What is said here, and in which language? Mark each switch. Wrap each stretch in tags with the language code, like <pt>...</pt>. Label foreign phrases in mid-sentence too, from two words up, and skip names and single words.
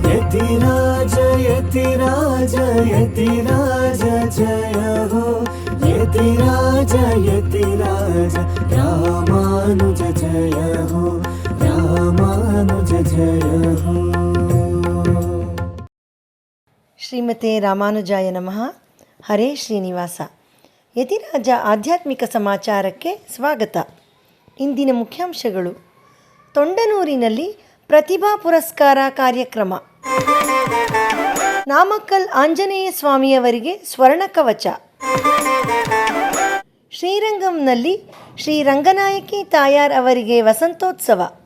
<hi>यतिराज यतिराज यतिराज जय हो यतिराज यतिराज रामानुज जय हो रामानुज जय हो।</hi> <sa>ಶ್ರೀಮತೆ ರಾಮಾನುಜಾಯ ನಮಃ.</sa> <kn>ಹರೇ ಶ್ರೀನಿವಾಸ. ಯತಿರಾಜ ಆಧ್ಯಾತ್ಮಿಕ ಸಮಾಚಾರಕ್ಕೆ ಸ್ವಾಗತ. ಇಂದಿನ ಮುಖ್ಯಾಂಶಗಳು: ತೊಂಡನೂರಿನಲ್ಲಿ ಪ್ರತಿಭಾ ಪುರಸ್ಕಾರ ಕಾರ್ಯಕ್ರಮ, ನಾಮಕ್ಕಲ್ ಆಂಜನೇಯ ಸ್ವಾಮಿಯವರಿಗೆ ಸ್ವರ್ಣ ಕವಚ, ಶ್ರೀರಂಗಂನಲ್ಲಿ ಶ್ರೀ ರಂಗನಾಯಕಿ ತಾಯಾರ್ ಅವರಿಗೆ ವಸಂತೋತ್ಸವ.</kn>